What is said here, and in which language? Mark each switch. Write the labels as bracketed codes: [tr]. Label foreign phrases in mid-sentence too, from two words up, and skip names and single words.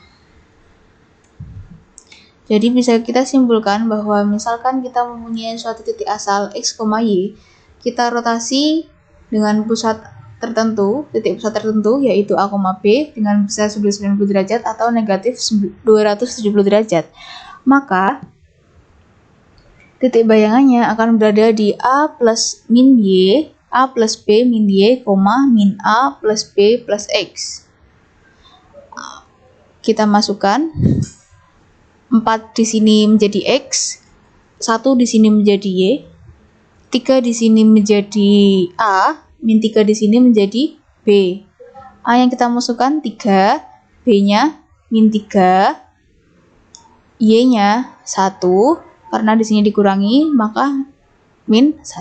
[id] Jadi bisa kita simpulkan bahwa misalkan kita mempunyai suatu titik asal x, y, kita rotasi dengan pusat tertentu, titik pusat tertentu yaitu A, B dengan besar sudut 90 derajat atau negatif 270 derajat. Maka titik bayangannya akan berada di A plus min Y, A plus B min Y, min A plus B plus X. Kita masukkan 4 di sini menjadi X, 1 di sini menjadi Y, 3 di sini menjadi A, min 3 di sini menjadi B. A yang kita masukkan 3, B-nya min 3, Y-nya 1, karena di sini dikurangi maka min 1.